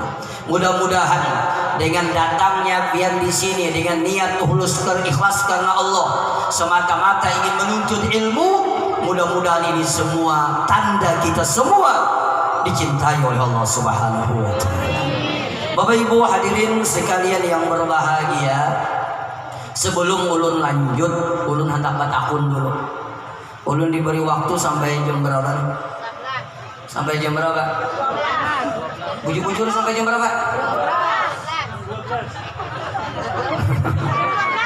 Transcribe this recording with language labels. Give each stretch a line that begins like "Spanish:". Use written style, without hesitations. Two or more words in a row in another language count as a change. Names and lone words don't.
Indonesian: Mudah-mudahan dengan datangnya pian di sini dengan niat tulus ikhlas karena Allah, semata-mata ingin menuntut ilmu, mudah-mudahan ini semua tanda kita semua dicintai oleh Allah
Arabic: سبحانه وتعالى.
Indonesian: Bapak Ibu hadirin sekalian yang berbahagia,
Banjar: sebelum ulun lanjut, ulun hendak batakun dulu.
Indonesian: Ulun diberi waktu sampai jam berapa? Sampai jam berapa? Bujur-bujur sampai jam berapa?